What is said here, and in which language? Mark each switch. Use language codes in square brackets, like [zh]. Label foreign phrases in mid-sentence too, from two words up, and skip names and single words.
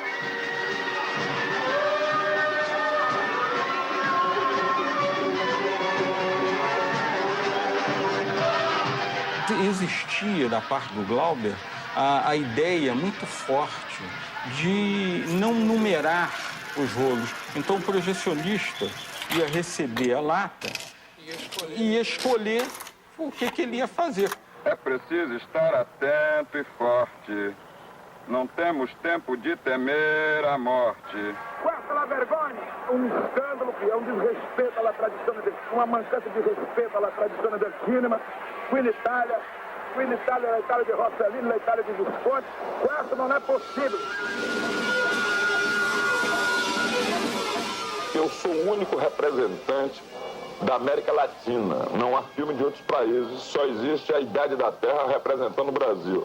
[pt] Existia da parte do Glauber a ideia muito forte de não numerar os rolos. Então o projecionista ia receber a lata e escolher o que ele ia fazer. É preciso estar atento e forte. Não temos tempo de temer a morte. [it] Questa la vergogna! [pt] Um escândalo que é um desrespeito à tradição, uma mancança de respeito à tradição do cinema. [it] Qui in Itália, [pt] na Itália de Rossellini, na Itália de Visconti. Questo não é possível. Eu sou o único representante da América Latina. Não há filme de outros países, só existe a Idade da Terra representando o Brasil.